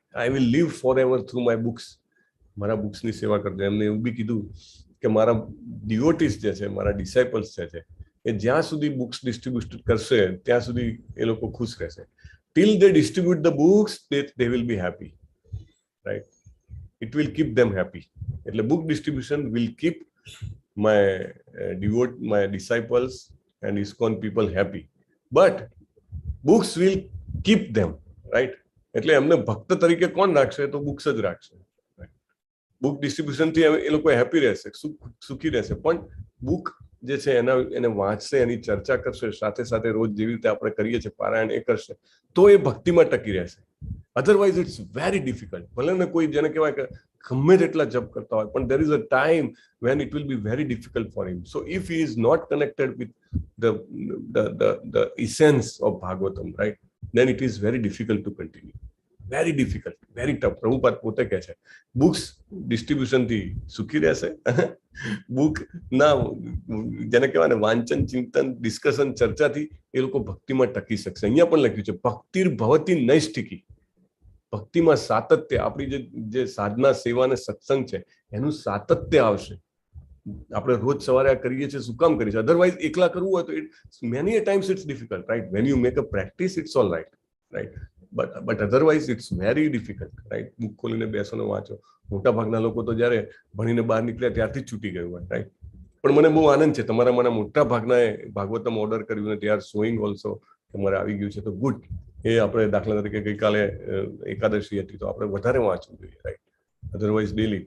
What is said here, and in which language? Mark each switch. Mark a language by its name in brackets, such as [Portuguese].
[English] I will leave forever through my books. [Gujarati] મારા બુક્સની સેવા કરજો. એમને એવું બી કીધું કે મારા ડિવોટીસ જે છે, મારા ડિસાઇપલ્સ જે છે, એ જ્યાં સુધી બુક્સ ડિસ્ટ્રીબ્યુટ કરશે ત્યાં સુધી એ લોકો ખુશ રહેશે. [English] Till they distribute the books they will be happy, right? It will keep them happy. એટલે book distribution will keep my disciples and ISKCON people happy, but books will keep them, right? [Gujarati] એટલે એમને ભક્ત તરીકે કોણ રાખશે? તો books જ રાખશે. બુક ડિસ્ટ્રીબ્યુશન થી એ લોકો હેપી રહેશે, સુખી રહેશે. પણ બુક જે છે એને વાંચશે, એની ચર્ચા કરશે, સાથે સાથે રોજ જેવી રીતે આપણે કરીએ છીએ પારાયણ એ કરશે, તો એ ભક્તિમાં ટકી રહેશે. [English] Otherwise it's very difficult. [Gujarati] ભલે ને કોઈ જેને કહેવાય કે ગમે તેટલા જપ કરતા હોય, પણ [English] there is a time when it will be very difficult for him. So if he is not connected with the essence of Bhagavatam, right, then it is very difficult to continue. Very difficult, very tough. [Gujarati] Prabhupada પોતે કહે છે books distribution થી સુખી રહેશે, book ના જેને કહેવાય ને વાંચન, ચિંતન, ડિસ્કશન, ચર્ચાથી એ લોકો ભક્તિમાં ટકી શકશે. અહીંયા પણ લખ્યું છે ભક્તિર ભવતી નૈષ્ઠિકી. ભક્તિમાં સાતત્ય, આપણી જે સાધના, સેવા અને સત્સંગ છે એનું સાતત્ય આવશે. આપણે રોજ સવારે આ કરીએ છીએ, શું કામ કરીએ છીએ? અધરવાઇઝ એકલા કરવું હોય તો [English] Many a times it's difficult, right? When you make a practice, it's all right, right? But otherwise it's very difficult, right? [Gujarati] Book ખોલીને બેસો ને વાંચો. મોટા ભાગના લોકો તો જ્યારે ભણીને બહાર નીકળ્યા ત્યારથી જ છૂટી ગયું હોય, રાઈટ? પણ મને બહુ આનંદ છે તમારામાંના મોટા ભાગનાએ ભાગવતમ ઓર્ડર કર્યું ને [English] they are showing also [Gujarati] કે મારે આવી ગયું છે, તો ગુડ. એ આપણે દાખલા તરીકે ગઈકાલે એકાદશી હતી તો આપણે વધારે વાંચવું જોઈએ, રાઈટ? Otherwise daily.